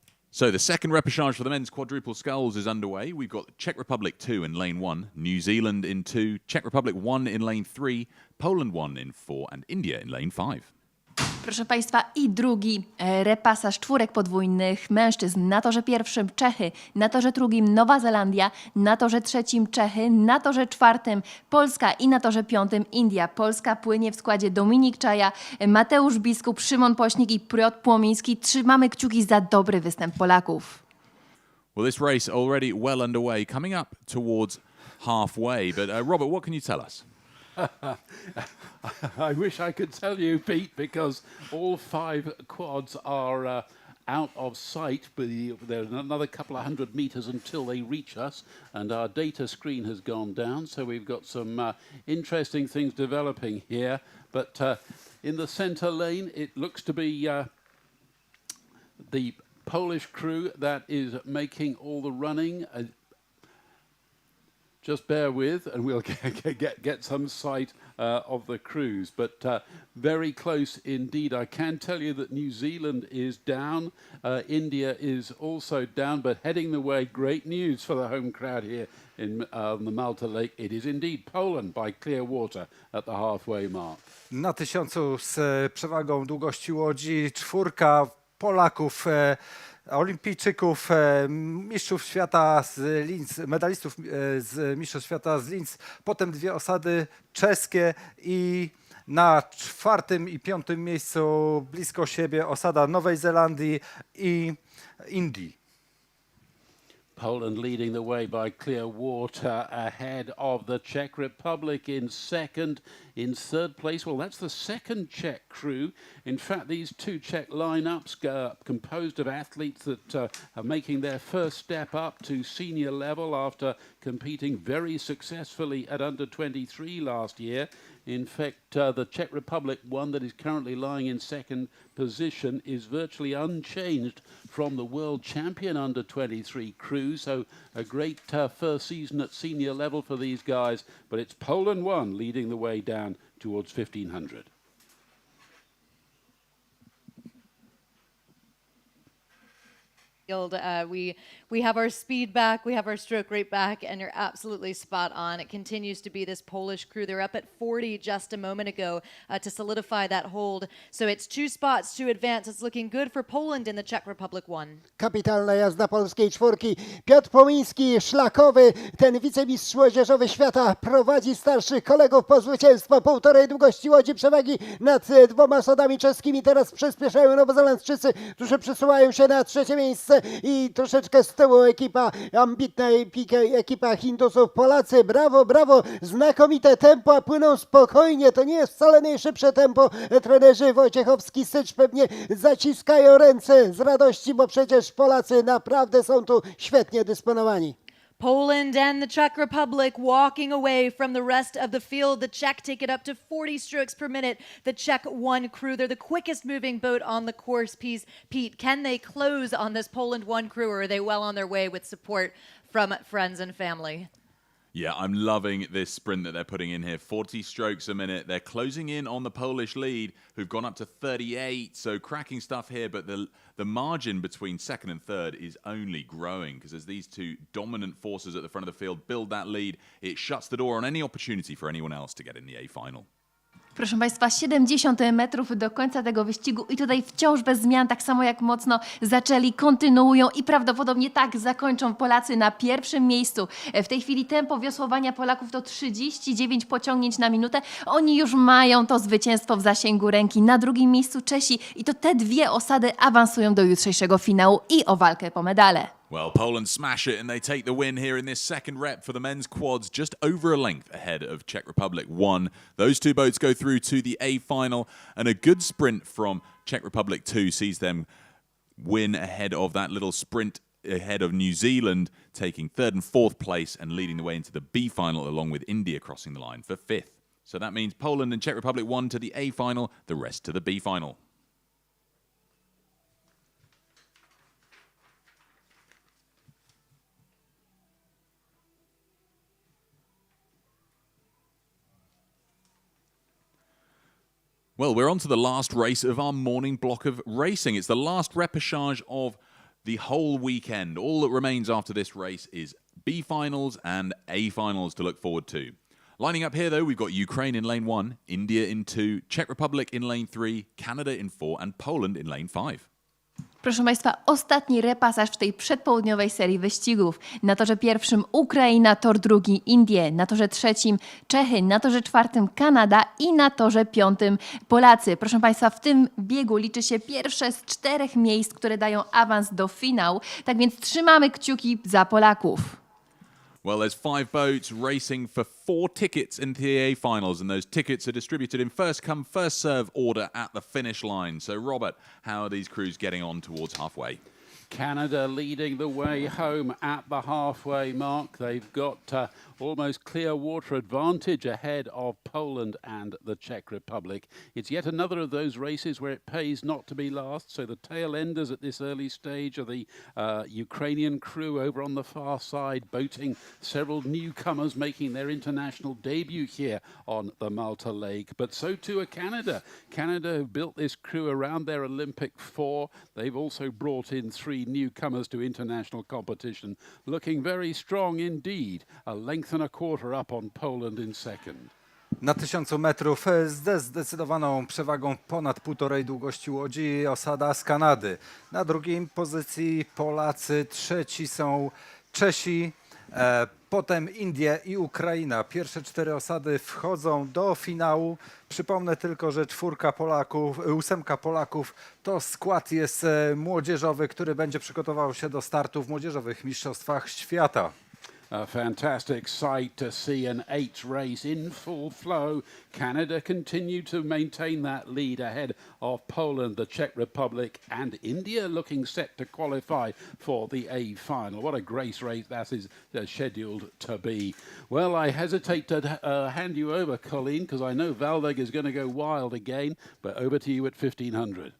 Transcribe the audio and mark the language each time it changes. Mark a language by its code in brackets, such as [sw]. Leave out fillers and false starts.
[en] So the second repercharge for the men's quadruple sculls is underway. We've got Czech Republic 2 in lane 1, New Zealand in 2, Czech Republic 1 in lane 3, Poland 1 in 4 and India in lane 5. [pl] Proszę Państwa, i drugi repasaż czwórek podwójnych mężczyzn. Na torze pierwszym Czechy, na torze drugim Nowa Zelandia, na torze trzecim Czechy, na torze czwartym Polska i na torze piątym India. Polska płynie w składzie Dominik Czaja, Mateusz Biskup, Szymon Pośnik i Piotr Płomiński. Trzymamy kciuki za dobry występ Polaków. [en] Well, this race already well underway, coming up towards halfway. But Robert, what can you tell us? I wish I could tell you, Pete, because all 5 quads are out of sight. But there's another couple of 100 meters until they reach us, and our data screen has gone down. So we've got some interesting things developing here. But in the center lane, it looks to be the Polish crew that is making all the running. Just bear with, and we'll get some sight of the crews. But very close indeed. I can tell you that New Zealand is down. India is also down, but heading the way. Great news for the home crowd here in the Malta Lake. It is indeed Poland by clear water at the halfway mark. [pl] Na 1000 z przewagą długości łodzi 4 Polaków, olimpijczyków, mistrzów świata z Linz, medalistów z mistrzostw świata z Linz, potem 2 osady czeskie i na 4. i 5. miejscu blisko siebie osada Nowej Zelandii i Indii. [en] Poland leading the way by clear water ahead of the Czech Republic in 2nd. In 3rd place, well, that's the 2nd Czech crew. In fact, these 2 Czech lineups composed of athletes that are making their first step up to senior level after competing very successfully at under 23 last year. In fact, the Czech Republic one that is currently lying in second position is virtually unchanged from the world champion under-23 crew. So a great first season at senior level for these guys. But it's Poland 1 leading the way down towards 1500. We have our speed back, we have our stroke rate back, and you're absolutely spot on. It continues to be this Polish crew. They're up at 40 just a moment ago to solidify that hold. So it's 2 spots to advance. It's looking good for Poland in the Czech Republic 1. [pl] Kapitalna jazda polskiej czwórki. Piotr Pomiński, szlakowy, ten wicemistrz młodzieżowy świata, prowadzi starszych kolegów po zwycięstwo. Półtorej długości łodzi przewagi nad 2 osadami czeskimi. Teraz przyspieszają Nowozelandczycy, którzy przesuwają się na 3. miejsce i troszeczkę z tyłu ekipa ambitna, ekipa Hindusów. Polacy, brawo, brawo, znakomite tempo, a płyną spokojnie. To nie jest wcale najszybsze tempo. Trenerzy Wojciechowski, Sycz pewnie zaciskają ręce z radości, bo przecież Polacy naprawdę są tu świetnie dysponowani. [en] Poland and the Czech Republic walking away from the rest of the field. The Czech take it up to 40 strokes per minute. The Czech 1 crew, they're the quickest moving boat on the course. Pete, can they close on this Poland 1 crew, or are they well on their way with support from friends and family? Yeah, I'm loving this sprint that they're putting in here. 40 strokes a minute. They're closing in on the Polish lead, who've gone up to 38. So cracking stuff here, but the margin between second and third is only growing because as these 2 dominant forces at the front of the field build that lead, it shuts the door on any opportunity for anyone else to get in the A final. [pl] Proszę Państwa, 70 metrów do końca tego wyścigu i tutaj wciąż bez zmian, tak samo jak mocno zaczęli, kontynuują i prawdopodobnie tak zakończą Polacy na 1. miejscu. W tej chwili tempo wiosłowania Polaków to 39 pociągnięć na minutę. Oni już mają to zwycięstwo w zasięgu ręki. Na 2. miejscu Czesi i to te 2 osady awansują do jutrzejszego finału i o walkę po medale. [en] Well, Poland smash it and they take the win here in this second rep for the men's quads, just over a length ahead of Czech Republic 1. Those 2 boats go through to the A final, and a good sprint from Czech Republic 2 sees them win ahead of that little sprint ahead of New Zealand, taking 3rd and 4th place and leading the way into the B final along with India crossing the line for 5th. So that means Poland and Czech Republic 1 to the A final, the rest to the B final. Well, we're on to the last race of our morning block of racing. It's the last repercharge of the whole weekend. All that remains after this race is B finals and A finals to look forward to. Lining up here, though, we've got Ukraine in lane 1, India in 2, Czech Republic in lane 3, Canada in 4, and Poland in lane 5. [pl] Proszę Państwa, ostatni repasaż w tej przedpołudniowej serii wyścigów. Na torze 1 Ukraina, tor 2 Indie, na torze 3 Czechy, na torze 4 Kanada i na torze 5 Polacy. Proszę Państwa, w tym biegu liczy się pierwsze z 4 miejsc, które dają awans do finału. Tak więc trzymamy kciuki za Polaków. [en] Well, there's 5 boats racing for 4 tickets into the A finals, and those tickets are distributed in first come, first serve order at the finish line. So, Robert, how are these crews getting on towards halfway? Canada leading the way home at the halfway mark. They've got almost clear water advantage ahead of Poland and the Czech Republic. It's yet another of those races where it pays not to be last. So the tail enders at this early stage are the Ukrainian crew over on the far side, boating several newcomers making their international debut here on the Malta Lake. But so too are Canada. Canada have built this crew around their Olympic 4. They've also brought in 3 newcomers to international competition, looking very strong indeed. A length and a quarter up on Poland in second. [pl] Na 1000 metrów ze zdecydowaną przewagą ponad 1,5 długości łodzi osada z Kanady. Na 2. pozycji Polacy, 3 są Czesi, potem Indie i Ukraina. Pierwsze 4 osady wchodzą do finału. Przypomnę tylko, że 8 Polaków to skład jest młodzieżowy, który będzie przygotował się do startu w młodzieżowych mistrzostwach świata. [en] A fantastic sight to see an 8th race in full flow. Canada continue to maintain that lead ahead of Poland, the Czech Republic, and India looking set to qualify for the A final. What a great race that is scheduled to be. Well, I hesitate to hand you over, Colleen, because I know Valdek is going to go wild again, but over to you at 1500.